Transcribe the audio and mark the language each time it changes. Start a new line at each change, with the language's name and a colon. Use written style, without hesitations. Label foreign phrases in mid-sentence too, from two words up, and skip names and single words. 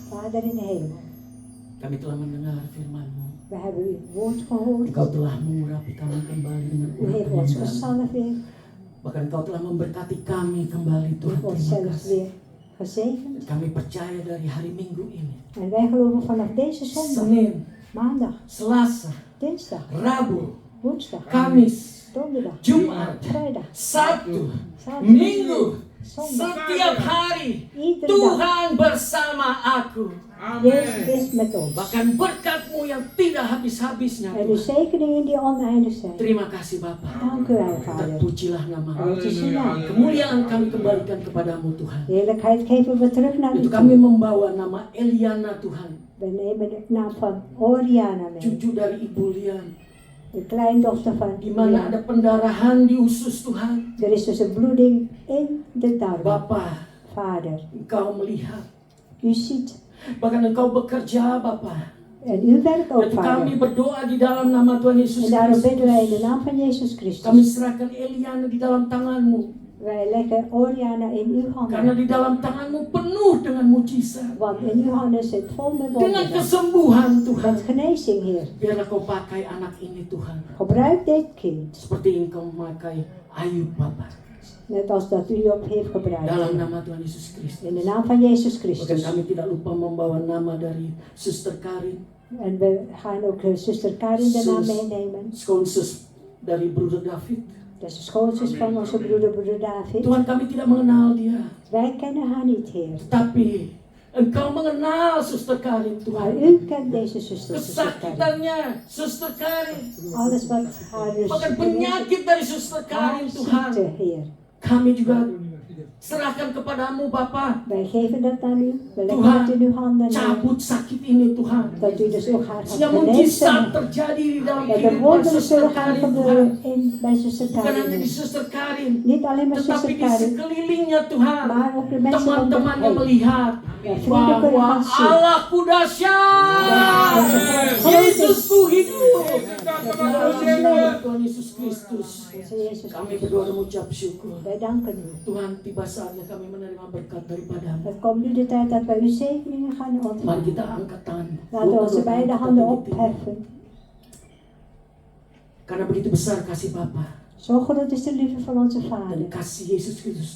Dutch: Vader in de hemel,
Indonesian: Kami telah mendengar firman-Mu.
Dutch: we hebben uw woord gehoord.
Indonesian: Engkau telah mengurapi kami kembali dengan
Dutch: U heeft ons
Indonesian: penyembahan.
Dutch: gezalfd weer.
Indonesian: Bahkan Engkau telah memberkati kami kembali,
Dutch: U
Indonesian: Tuhan.
Dutch: heeft ons
Indonesian: Terima
Dutch: zelfs
Indonesian: kasih.
Dutch: weer gezegend.
Indonesian: Kami percaya dari hari Minggu ini,
Dutch: En wij geloven vanaf deze zondag,
Indonesian: Senin,
Dutch: maandag,
Indonesian: Selasa,
Dutch: dinsdag,
Indonesian: Rabu,
Dutch: woensdag,
Indonesian: Kamis,
Dutch: donderdag,
Indonesian: Jumat,
Dutch: vrijdag,
Indonesian: Sabtu,
Dutch: zaterdag,
Indonesian: Minggu,
Dutch: zondag.
Indonesian: setiap hari
Dutch: Iedere dag.
Indonesian: Tuhan bersama aku.
Dutch: Jezus is met ons.
Indonesian: Bahkan berkat-Mu yang tidak habis-habisnya,
Dutch: En de
Indonesian: Tuhan.
Dutch: zegeningen die oneindig zijn.
Indonesian: Terima kasih Bapa.
Dutch: Dank u wel, Vader.
Indonesian: Terpujilah nama-Mu.
Dutch: Het is uw naam.
Indonesian: Kemuliaan kami kembalikan kepadamu Tuhan.
Dutch: De heerlijkheid geven we terug naar u
Indonesian: Itu kami
Dutch: toe.
Indonesian: membawa nama Eliana Tuhan,
Dutch: We nemen de naam van Oriana mee.
Indonesian: cucu dari Ibu Lian,
Dutch: De kleindochter van
Indonesian: di mana ada pendarahan di usus Tuhan.
Dutch: Er is dus een bloeding in de darm.
Indonesian: Bapa,
Dutch: Vader,
Indonesian: Engkau melihat,
Dutch: u ziet
Indonesian: bahkan Engkau bekerja Bapa.
Dutch: en u werkt ook,
Indonesian: Dan kami
Dutch: Vader.
Indonesian: berdoa di dalam nama Tuhan Yesus
Dutch: En daarom bidden wij in
Indonesian: Kristus.
Dutch: de naam van Jezus
Indonesian: Kami
Dutch: Christus.
Indonesian: serahkan Eliana di dalam tangan-Mu,
Dutch: Wij leggen Oriana in uw
Indonesian: karena
Dutch: handen.
Indonesian: di dalam tangan-Mu penuh dengan mujizat,
Dutch: Want in uw handen zit vol met
Indonesian: dengan
Dutch: wonderen.
Indonesian: kesembuhan Tuhan.
Dutch: Met genezing, Heer.
Indonesian: Biarlah Kau pakai anak ini Tuhan,
Dutch: Gebruik dit kind.
Indonesian: seperti Engkau memakai Ayub Bapa.
Dutch: Net als dat u op heeft gebruikt.
Indonesian: Dalam nama Tuhan Yesus Kristus.
Dutch: In de naam van Jezus
Indonesian: Bahkan
Dutch: Christus.
Indonesian: kami tidak lupa membawa nama dari Suster Karin,
Dutch: En we gaan ook zuster Karin de naam meenemen.
Indonesian: schoonzus dari Broeder David.
Dutch: Dat is de schoonzus van onze broeder David.
Indonesian: Tuhan, kami tidak mengenal dia,
Dutch: Wij kennen haar niet, Heer.
Indonesian: tapi Engkau mengenal Suster Karin,
Dutch: Maar
Indonesian: Tuhan.
Dutch: u kent deze zuster Karin.
Indonesian: Kesakitannya Suster Karin,
Dutch: Alles wat haar dus
Indonesian: bahkan penyakit dari Suster Karin,
Dutch: haar
Indonesian: Tuhan.
Dutch: ziekte, Heer.
Indonesian: Kami juga serahkan kepadamu Bapa.
Dutch: Wij geven dat aan u. We leggen
Indonesian: Tuhan,
Dutch: het in uw handen. Heer.
Indonesian: cabut sakit ini Tuhan.
Dutch: Dat u dus ook haar
Indonesian: Sehingga
Dutch: gaat
Indonesian: mujizat
Dutch: genezen.
Indonesian: terjadi di dalam
Dutch: Dat er
Indonesian: kehidupan
Dutch: wonderen
Indonesian: Suster
Dutch: zullen gaan
Indonesian: Karin, Tuhan.
Dutch: gebeuren bij zuster
Indonesian: Bukan hanya
Dutch: Karin.
Indonesian: di Suster Karin,
Dutch: Niet alleen maar
Indonesian: tetapi
Dutch: zuster
Indonesian: di
Dutch: Karin.
Indonesian: sekelilingnya Tuhan.
Dutch: Maar ook de mensen van de
Indonesian: Teman-temannya
Dutch: heen.
Indonesian: melihat
Dutch: Ja, vrienden kunnen
Indonesian: bahwa
Dutch: gaan zien.
Indonesian: Allahku dahsyat, Yesusku hidup. Tuhan Yesus Kristus,
Dutch: Onze Jezus
Indonesian: kami berdoa dan mengucap syukur.
Dutch: Wij danken u.
Indonesian: Tuhan, tiba saatnya kami menerima berkat daripadamu.
Dutch: Het komt nu de tijd dat wij uw zegeningen gaan
Indonesian: Mari
Dutch: ontvangen.
Indonesian: kita angkat tangan.
Dutch: Laten we onze beide handen
Indonesian: Kita
Dutch: opheffen.
Indonesian: Karena begitu besar kasih Bapa
Dutch: Zo groot is de liefde van onze
Indonesian: dan
Dutch: Vader.
Indonesian: kasih Yesus Kristus